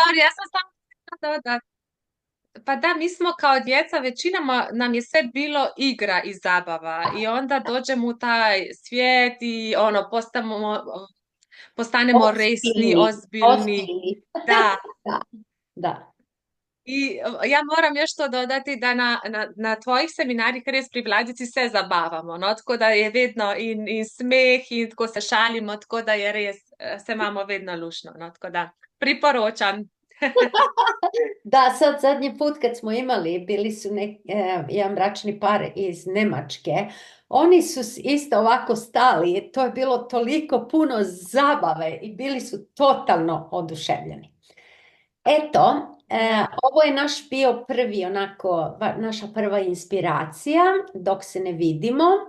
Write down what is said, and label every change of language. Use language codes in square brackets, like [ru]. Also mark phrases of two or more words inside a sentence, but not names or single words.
[hr] sorry, ja sam samo da, pa da, mi smo kao djeca, većina nam je sve bilo igra i zabava i onda dođemo u taj svijet i ono, postanemo resni, Ozbiljni, ozbiljni, ozbiljni. da. Da, da. I ja moram još to dodati [sl] da na tvojih seminarjih res pri Vladici se zabavamo, no? Tako da je vedno in smeh in tako se šalimo, tako da je res, se imamo vedno lušno, no? Tako da priporočam. [hr] Da, sad zadnji put kad smo imali, bili su jedan bračni par iz Nemačke, oni su isto ovako stali, to je bilo toliko puno zabave i bili su totalno oduševljeni. Eto, ovo je naš bio prvi onako, naša prva inspiracija dok se ne vidimo.